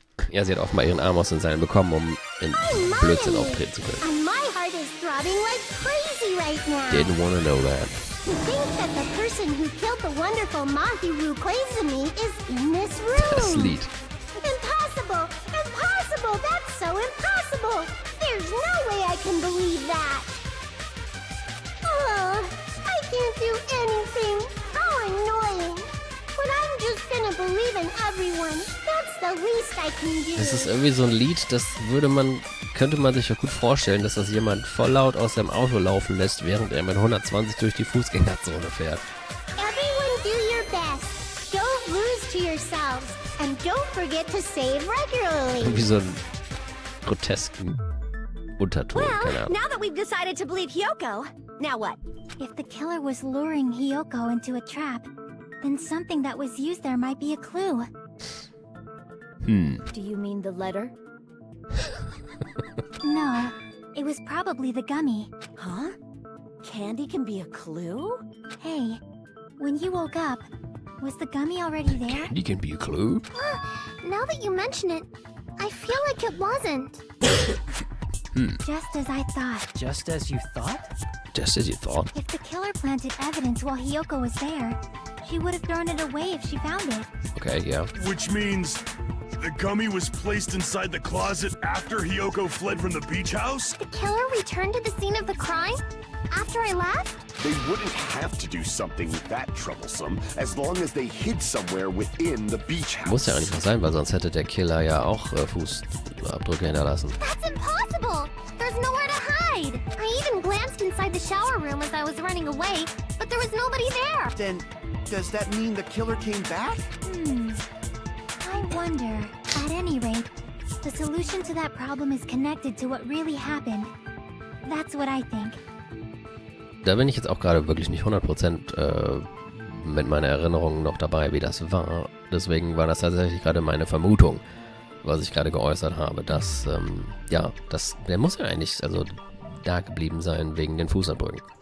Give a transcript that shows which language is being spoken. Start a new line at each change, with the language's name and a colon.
German: Ja, sie hat offenbar ihren Arm aus den Seilen bekommen, um in Blödsinn auftreten zu können.
English: And my heart is throbbing like crazy right now. Didn't wanna know that. To think that the person who killed the wonderful Mahiru Koizumi is in this room.
German: Das Lied.
English: Impossible! Impossible! That's so impossible! There's no way I can believe that! Oh, I can't do anything. How annoying. But I'm just gonna believe in everyone. That's the least I can do.
German: Das ist irgendwie so ein Lied, das könnte man sich ja gut vorstellen, dass das jemand voll laut aus seinem Auto laufen lässt, während er mit 120 durch die Fußgängerzone fährt.
English: Everyone do your best. Don't lose to yourselves. And don't forget to save regularly.
German: Irgendwie so einen grotesken Unterton, keine
English: Well,
German: Ahnung.
English: now that we've decided to believe Hiyoko, now what? If the killer was luring Hiyoko into a trap, then something that was used there might be a clue. Do you mean the letter? No, it was probably the gummy. Huh? Candy can be a clue? Hey, when you woke up, was the gummy already there? Candy can be a clue. Now that you mention it, I feel like it wasn't. Just as I thought. Just as you thought? Just as you thought. If the killer planted evidence while Hiyoko was there, she would have thrown it away if she found it. Okay, yeah. Which means the gummy was placed inside the closet after Hiyoko fled from the beach house? The killer returned to the scene of the crime after I left? They wouldn't have to do something that troublesome as long as they hid somewhere within the beach house.
German: Muss ja eigentlich mal sein, weil sonst hätte der Killer ja auch Fußabdrücke hinterlassen.
English: That's impossible! There's nowhere to hide! I even glanced inside the shower room as I was running away, but there was nobody there! Then, does that mean the killer came back? I wonder. At any rate, the solution to that problem is connected to what really happened. That's what I think.
German: Da bin ich jetzt auch gerade wirklich nicht 100% mit meiner Erinnerung noch dabei, wie das war. Deswegen war das tatsächlich gerade meine Vermutung, was ich gerade geäußert habe, dass, ja, der muss ja eigentlich da geblieben sein wegen den Fußabdrücken.